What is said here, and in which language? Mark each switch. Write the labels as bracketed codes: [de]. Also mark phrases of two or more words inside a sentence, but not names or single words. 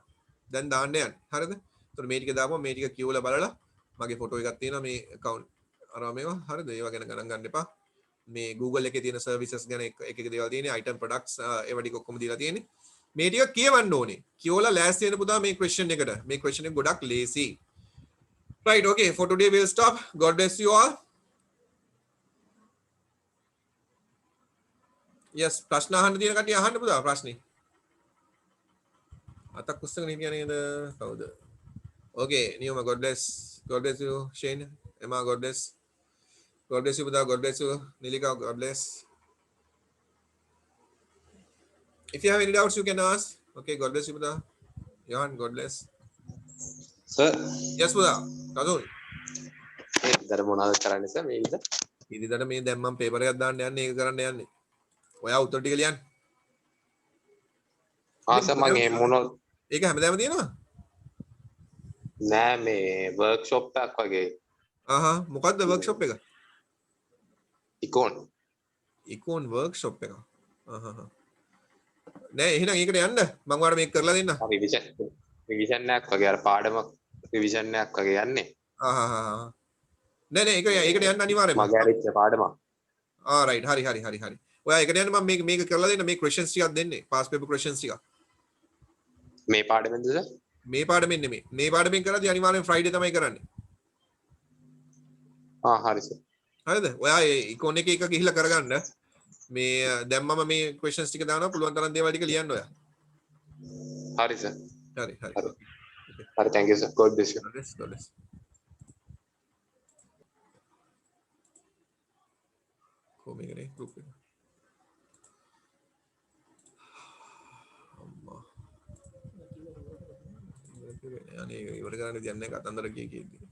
[si] දැන් දාන්න යන්නේ. හරිද? එතකොට මේ ටික දාපුවම මේ ටික කියවලා බලලා මගේ ෆොටෝ එකක් තියෙනවා මේ account අරවා මේවා. හරිද? ඒවා ගැන ගණන් ගන්න එපා. මේ Google එකේ තියෙන services ගැන එක එක දේවල් තියෙන්නේ. [en] item products [si] ඒවා ටික ඔක්කොම දීලා තියෙන්නේ. මේ ටික කියවන්න ඕනේ. කියවලා ලෑස්ති වෙන පුතා මේ question එකට. මේ question එක ගොඩක් lazy. [en] Right, okay. For today we'll stop. God bless you all. Yes, [si] ප්‍රශ්න අහන්න තියෙන කට්ටිය අහන්න පුතා ප්‍රශ්නේ. අතක් උස්සගෙන හිටියා නේද? කවුද? [en] Okay, Niyoma, God bless. God bless you, Shane. Emma, God bless. God bless you, පුතා. God bless you. Nilika, God bless. If you have any doubts, you can ask. Okay, God bless you, පුතා. Johan, God bless. Sir. Yes, [si] පුතා. කසුන්. ඉතින් මොනවද කරන්නේ සර් මේ විදිහට? ඉතින් මේ දැන් මම පේපර් එකක් දාන්න යන්නේ ඒක කරන්න යන්නේ. ඔයා උත්තර ටික ලියන්න. සර් මම ඒ මොනවද? ඒක හැමදාම තියෙනවා? නෑ මේ වර්ක්ෂොප් එකක් වගේ. මොකද්ද වර්ක්ෂොප් එක? ඉකෝන් වර්ක්ෂොප් එක. නෑ එහෙනම් ඒකට යන්න. මම ඔයාලට මේක කරලා දෙන්නම්. රිවිෂන් එකක් වගේ අර පාඩමක් රිවිෂන් එකක් වගේ යන්නේ. නෑ ඒකට යන්න අනිවාර්යයෙන්ම. මගේ අරිච්ච පාඩමක්. right හරි. ඔයා ඒකට යන්න මම මේක කරලා දෙන්න මේ questions ටිකක් දෙන්නේ. [en] past paper questions [si] ටිකක්. මේ පාඩමෙන්ද සර්? මේ පාඩමෙන් නෙමෙයි. මේ පාඩමෙන් කරද්දී අනිවාර්යෙන් Friday තමයි කරන්නේ. හරි සර්. හරිද? ඔයා ඒ icon එක ගිහිල්ලා කරගන්න. මේ දැන් මම මේ questions ටික දානවා පුළුවන් තරම් දේවල් ටික ලියන්න ඔයා. හරි සර්. හරි. [en] හරි thank you sir. God bless you. God bless. [si] මේකනේ group එක. අම්මා. අනේ ඉවර කරන්න දෙන්නේ කතන්දර කීකී.